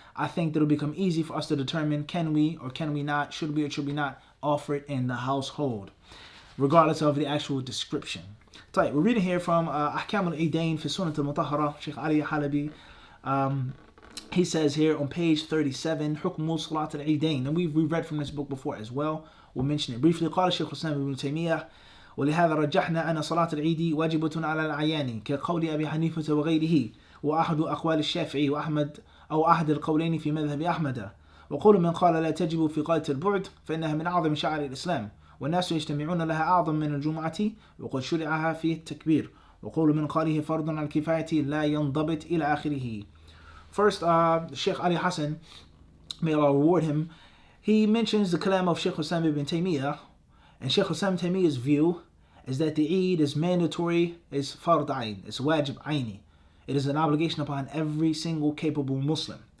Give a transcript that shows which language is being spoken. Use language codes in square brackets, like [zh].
[en] I think that it'll become easy for us to determine, can we or can we not, should we or should we not offer it in the household, regardless of the actual description. We're reading here from Ahkam al-Eidain fi Sunnat al-Mutahhara, Sheikh Ali Halabi. He says here on page 37, Hukmu SalatulEidain. And we've read from this book before as well. We'll mention it briefly. [ar] قال الشيخ الإسلام ابن تيمية ولهذا رجحنا أن صلاة العيد واجبة على الأعيان كقول أبي حنيفة وغيره وأحد أقوال الشافعي وأحمد أو أحد القولين في مذهب أحمد وقول من قال لا تجب في قاية البعد فإنها من أعظم شعائر الإسلام والناس يجتمعون لها أعظم من الجمعة وقد شرعها فيه التكبير وقول من قاله فرض على الكفاية لا ينضبط إلى آخره. [en] First, Sheikh Ali Hassan, may Allah reward him, he mentions the kalam of Sheikh Islam ibn Taymiyyah, and Sheikh Islam Taymiyyah's view is that the Eid is mandatory, is fard ayn, it's wajib ayni. It is an obligation upon every single capable Muslim.